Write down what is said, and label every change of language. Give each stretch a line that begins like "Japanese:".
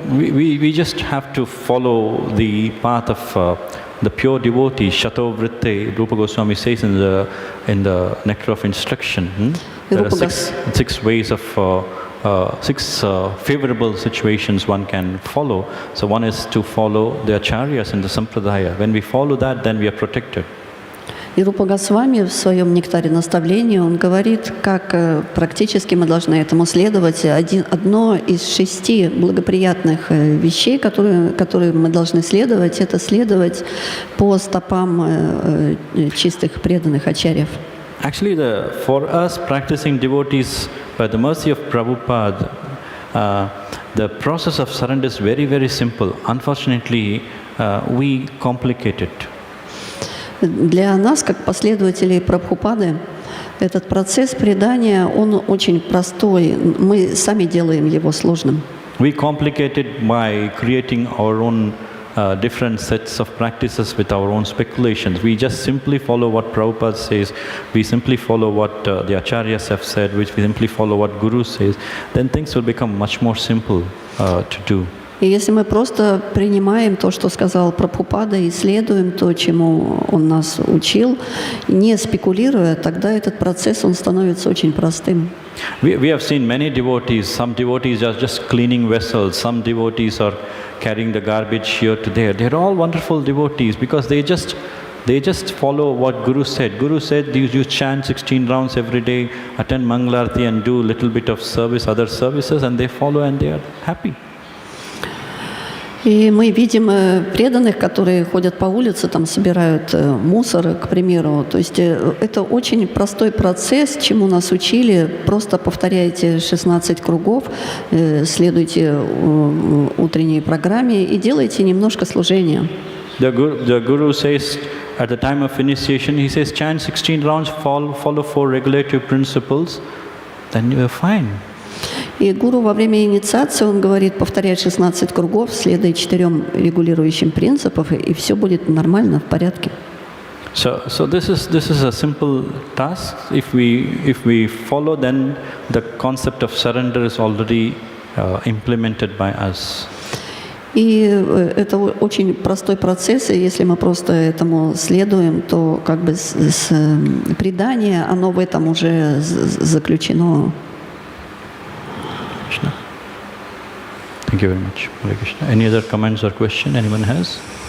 English: We just have to follow the path of the pure devotee, Shatovritte, Rupa Goswami says in the Nectar of Instruction. There are six ways of six favorable situations one can follow. So one is to follow the acharyas in the sampradaya. When we follow that, then we are protected.
Russian: И Рупа Госвами в своем нектаре наставления, он говорит, как практически мы должны этому следовать. Одно из 6 благоприятных вещей, которые мы должны следовать, это следовать по стопам чистых преданных ачарьев.
English: Actually, for us practicing devotees, by the mercy of Prabhupada, the process of surrender is very, very simple. Unfortunately, we complicate it.
Russian: Для нас, как последователей Прабхупады, этот процесс предания, он очень простой. Мы сами делаем его сложным.
English: We complicate it by creating our own different sets of practices with our own speculations. We just simply follow what Prabhupada says. We simply follow what the acharyas have said, which we simply follow what Guru says. Then things will become much more simple to do.
Russian: И если мы просто принимаем то, что сказал Прабхупада, и следуем то, чему он нас учил, не спекулируя, тогда этот процесс, он становится очень простым.
English: We have seen many devotees. Some devotees are just cleaning vessels. Some devotees are carrying the garbage here to there. They're all wonderful devotees because they just follow what Guru said. Guru said you chant 16 rounds every day, attend Mangalarti and do a little bit of service, other services, and they follow and they are happy.
Russian: И мы видим преданных, которые ходят по улице, там собирают мусор, к примеру. То есть это очень простой процесс, чему нас учили. Просто повторяйте 16 кругов, следуйте утренней программе и делайте немножко служения.
English: The Guru says at the time of initiation, he says chant 16 rounds, follow 4 regulative principles, then you are fine.
Russian: И гуру во время инициации, он говорит, повторяй 16 кругов, следуй 4 регулирующим принципам, и все будет нормально, в порядке.
English: So this is a simple task. If we follow, then the concept of surrender is already implemented by us.
Russian: И это очень простой процесс, и если мы просто этому следуем, то как бы с предание, оно в этом уже заключено.
English: Krishna. Thank you very much, Hare Krishna. Any other comments or question anyone has?